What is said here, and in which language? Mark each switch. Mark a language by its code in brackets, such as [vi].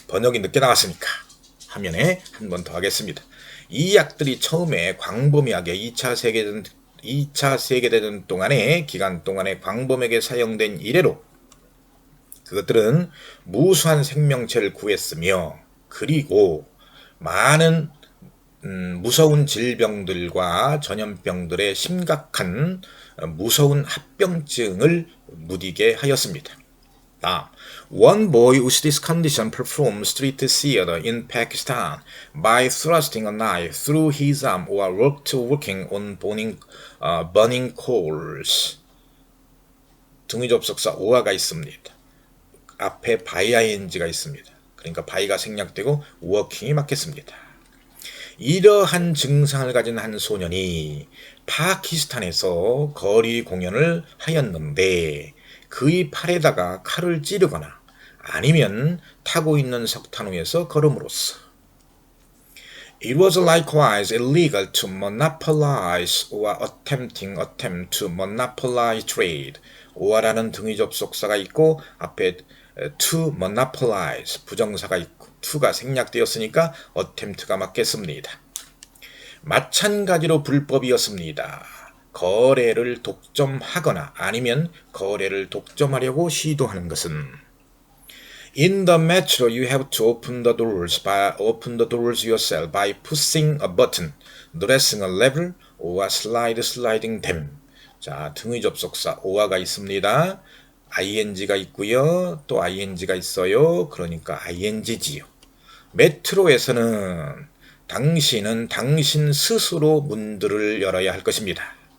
[ko] 번역이 늦게 나왔으니까 화면에 한 번 더 하겠습니다. 이 약들이 처음에 광범위하게 2차 세계대전 동안의 기간 동안에 광범위하게 사용된 이래로 그것들은 무수한 생명체를 구했으며 그리고 많은 무서운 질병들과 전염병들의 심각한 무서운 합병증을 무디게 하였습니다. [en] One boy with this condition performed street theater in Pakistan by thrusting a knife through his arm or working on burning coals. [ko] 등의 접속사 or가 있습니다. 앞에 by ing가 있습니다. 그러니까 by가 생략되고 working이 맞겠습니다. 이러한 증상을 가진 한 소년이 파키스탄에서 거리 공연을 하였는데 그의 팔에다가 칼을 찌르거나 아니면 타고 있는 석탄 위에서 걸음으로써 [en] It was likewise illegal to monopolize or attempt to monopolize trade. [ko] or라는 등위 접속사가 있고 앞에 to monopolize 부정사가 있고 to가 생략되었으니까 attempt가 맞겠습니다. 마찬가지로 불법이었습니다. 거래를 독점하거나 아니면 거래를 독점하려고 시도하는 것은 [en] In the metro, you have to open the doors yourself by pushing a button, pressing a lever, or sliding them. [ko] 자, 등의 접속사 or가 있습니다. ing가 있고요. 또 ing가 있어요. 그러니까 ing지요. 메트로에서는 당신은 당신 스스로 문들을 열어야 할 것입니다.